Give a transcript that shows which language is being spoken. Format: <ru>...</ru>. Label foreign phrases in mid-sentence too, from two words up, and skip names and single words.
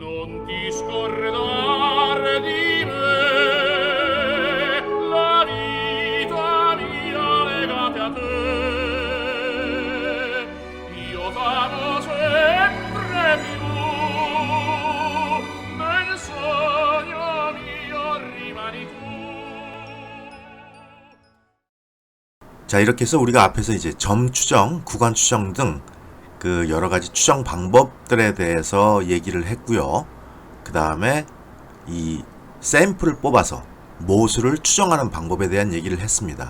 <it>non ti scordar di me, la vita mia legate a te. Io t'amo sempre più, nel sogno mio rimani tu.</it> <ko>자, 이렇게 해서 우리가 앞에서 이제 점 추정, 구간 추정 등 그 여러 가지 추정 방법들에 대해서 얘기를 했고요. 그 다음에 이 샘플을 뽑아서 모수를 추정하는 방법에 대한 얘기를 했습니다.</ko>